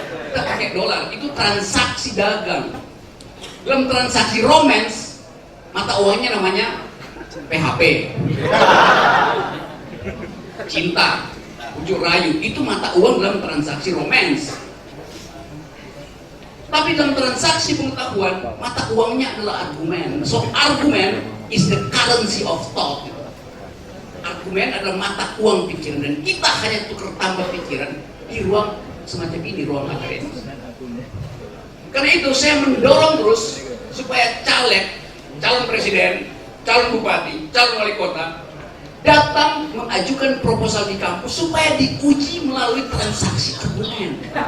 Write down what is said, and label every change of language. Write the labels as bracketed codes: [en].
[id] Kita pakai dolar, itu transaksi dagang. Dalam transaksi romance, mata uangnya namanya PHP. Cinta. Ujuk rayu, itu mata uang dalam transaksi romance. Tapi dalam transaksi pengetahuan, mata uangnya adalah argumen. [en] So argument is the currency of thought. [id] Argumen adalah mata uang pikiran, dan kita hanya tukar tambah pikiran di ruang semacam ini, ruang akademis. Karena itu saya mendorong terus supaya caleg, calon presiden, calon bupati, calon wali kota datang mengajukan proposal di kampus supaya diuji melalui transaksi argumen.